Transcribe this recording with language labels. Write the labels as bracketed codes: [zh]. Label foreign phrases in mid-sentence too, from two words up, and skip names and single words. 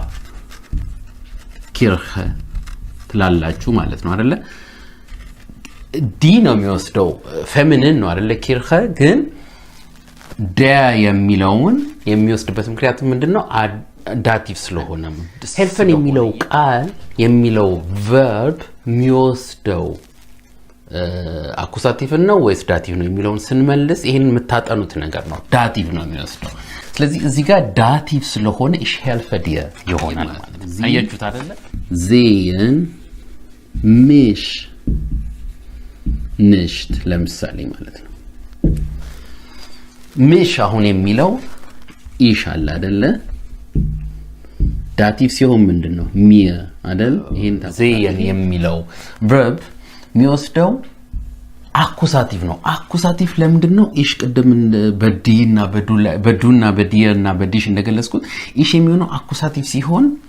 [am] ኪርኸ ትላላችሁ ማለት ነው አይደለ ዲ ነው የሚወስደው ፌሚኒን ነው አይደለ ኪርኸ ግን der የሚለውን የሚወስድበት ምክንያት ምንድነው ዳቲቭ ስለሆነ helfen የሚለው ቃል የሚለው verb የሚወስደው አኩሳቲቭ ነው ወይስ ዳቲቭ ነው የሚለውን ስንመልስ ይሄን የምታጠኑት ነገር ነው ዳቲቭ ነው የሚወስደው ስለዚህ እዚህ ጋር ዳቲቭ ስለሆነ [de] ich helfe dir [am] ይሆናል ማለት ነው አያችሁት አይደለ [de] sehen mich [am] nicht ለምሳሌ ማለት ነው mich አሁን የሚለው ኢሽ አለ አይደለ ዳቲቭ ሲሆን ምንድነው mir አይደል ይሄን sehen የሚለው verb የሚወስደው አኩሳቲቭ ነው አኩሳቲቭ ለምንድነው ኢሽ ቅድም በዲና በዱና በዲና በዲሽ እንደገለጽኩት ኢሽ የሚሆነው አኩሳቲቭ ሲሆን